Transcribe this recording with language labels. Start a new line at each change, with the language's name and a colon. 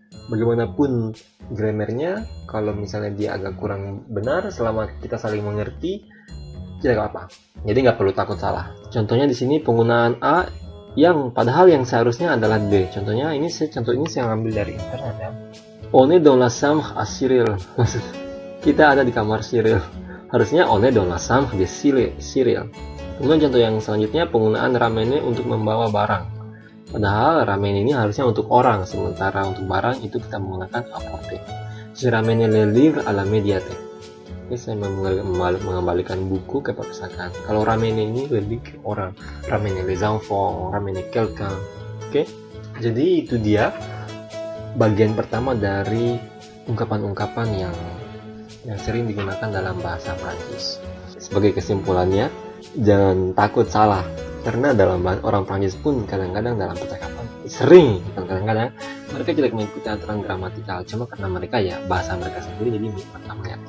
Indonesian: Bagaimanapun grammarnya, kalau misalnya dia agak kurang benar, selama kita saling mengerti, tidak apa-apa. Jadi nggak perlu takut salah. Contohnya di sini penggunaan a yang padahal yang seharusnya adalah d. Contohnya contoh ini saya ambil dari internet ya.
French: On est dans la chambre à Cyril.
Indonesian: Kita ada di kamar Cyril. Harusnya
French: on est dans la chambre de Cyril.
Indonesian: Kemudian contoh yang selanjutnya penggunaan ramene untuk membawa barang. Padahal ramene ini harusnya untuk orang, sementara untuk barang itu kita menggunakan apporter.
French: Je ramène le livre à la médiathèque.
Indonesian: Saya mengembalikan buku ke perpustakaan. Kalau ramene ini lebih ke orang.
French: Ramene les enfants, ramene quelqu'un.
Indonesian: Oke? Jadi itu dia bagian pertama dari ungkapan-ungkapan yang sering digunakan dalam bahasa Prancis. Sebagai kesimpulannya, jangan takut salah, karena dalam orang Prancis pun kadang-kadang dalam percakapan sering, kadang-kadang mereka tidak mengikuti aturan gramatikal, cuma karena mereka ya bahasa mereka sendiri jadi mereka melihat.